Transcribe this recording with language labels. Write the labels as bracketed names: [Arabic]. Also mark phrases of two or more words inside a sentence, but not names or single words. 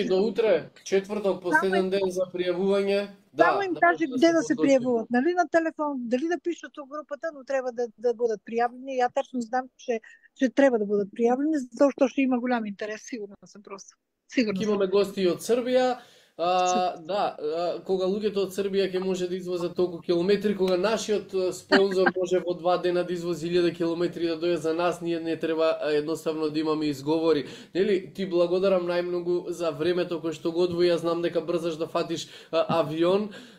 [Bulgarian] до утре, четвъртък, последен ден за приявување. Само им кажи где да се приявуват. Нали на телефон, дали да пишат в групата, но трябва да бъдат приявлени. Я точно знам, че трябва да бъдат приявлени, защото ще има голям интерес. Сигурно съм просто. Сигурно. Имаме гости и от Сърбия. [Macedonian] Кога луѓето од Србија ќе може да извозат толку километри, кога нашиот спонзор може во 2 дена да извози 1000 километри да дојде за нас, ние не треба едноставно да имаме изговори. Нели, ти благодарам најмногу за времето кое што го одвои, јас знам дека брзаш да фатиш авион.